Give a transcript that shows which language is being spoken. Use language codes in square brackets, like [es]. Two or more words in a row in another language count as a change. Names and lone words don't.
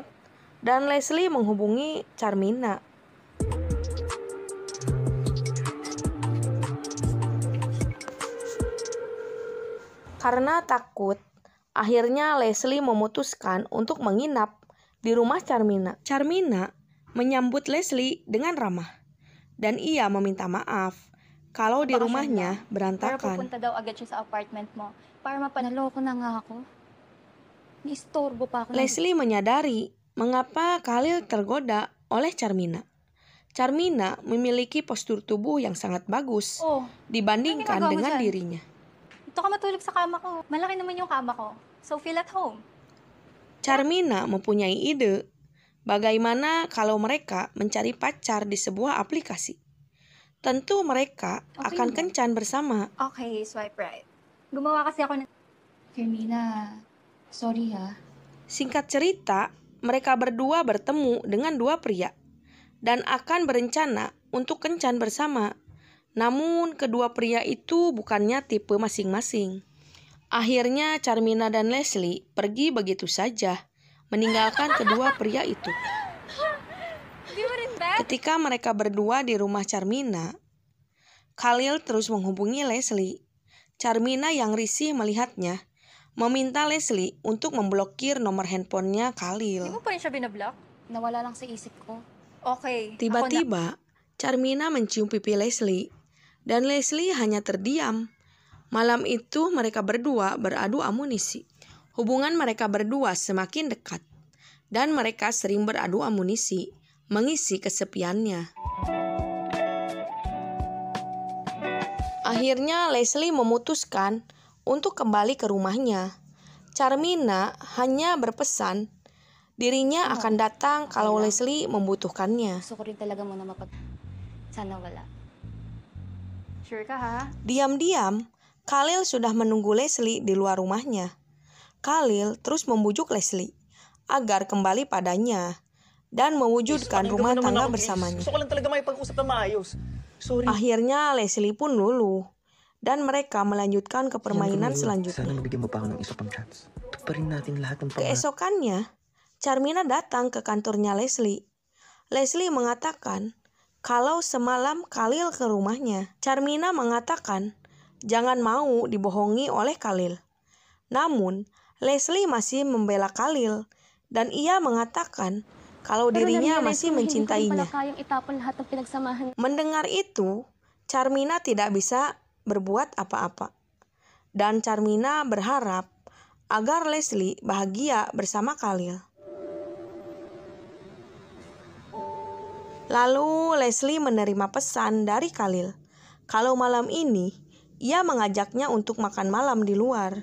[id] Dan Leslie menghubungi Charmina. Karena takut, akhirnya Leslie memutuskan untuk menginap di rumah Charmina. Charmina menyambut Leslie dengan ramah. Dan ia meminta maaf kalau di rumahnya [tl] Pero [id] berantakan. [tl] pupunta daw agad siya sa apartment mo para Naloko na nga ako. Ni-istorbo pa ako. [id] Leslie menyadari mengapa Khalil tergoda oleh Charmina. Charmina memiliki postur tubuh yang sangat bagus dibandingkan [tl] Anong ginagawa mo [id] dengan [tl] dyan? [id] dirinya. [tl] Ito ka matulog sa kama ko. Malaki naman yung kama ko. [en] So feel at home. [id] Charmina mempunyai ide bagaimana kalau mereka mencari pacar di sebuah aplikasi. Tentu mereka akan kencan bersama. [en] Okay, swipe right. [tl] Gumawa kasi ako ng... Carmina, sorry ha. [id] Singkat cerita, mereka berdua bertemu dengan dua pria dan akan berencana untuk kencan bersama. Namun kedua pria itu bukannya tipe masing-masing. Akhirnya Charmina dan Leslie pergi begitu saja, meninggalkan kedua pria itu. [tl] Di mo rin ba? [id] Ketika mereka berdua di rumah Charmina, Khalil terus menghubungi Leslie. Charmina yang risih melihatnya, meminta Leslie untuk memblokir nomor handphonenya [tl] Di Khalil. mo pa rin siya binablock? Nawala lang sa isip ko. Okay. [id] Tiba-tiba, Charmina mencium pipi Leslie, dan Leslie hanya terdiam. Malam itu mereka berdua beradu amunisi. Hubungan mereka berdua semakin dekat, dan mereka sering beradu amunisi, mengisi kesepiannya. Akhirnya Leslie memutuskan untuk kembali ke rumahnya. Charmina hanya berpesan dirinya akan datang kalau Leslie membutuhkannya. [tl] Gusto ko rin talaga muna Sana wala. Sure ka ha? [id] Diam-diam, Khalil sudah menunggu Leslie di luar rumahnya. Khalil terus membujuk Leslie agar kembali padanya dan mewujudkan rumah tangga bersamanya. [tl] Gusto ko lang talaga makipag-usap na maayos. Sorry. [id] Akhirnya Leslie pun luluh dan mereka melanjutkan ke permainan [tl] Sana [id] selanjutnya. [tl] mabigyan mo pa ako ng isa pang chance. Tuparin natin lahat ng pangarap. [id] Keesokannya, Charmina datang ke kantornya Leslie. Leslie mengatakan kalau semalam Khalil ke rumahnya. Charmina mengatakan jangan mau dibohongi oleh Khalil. Namun, Leslie masih membela Khalil dan ia mengatakan kalau dirinya masih mencintainya. [tl] Kayang itapon lahat ng pinagsamahan. [id] Mendengar itu, Charmina tidak bisa berbuat apa-apa. Dan Charmina berharap agar Leslie bahagia bersama Khalil. Lalu Leslie menerima pesan dari Khalil kalau malam ini ia mengajaknya untuk makan malam di luar.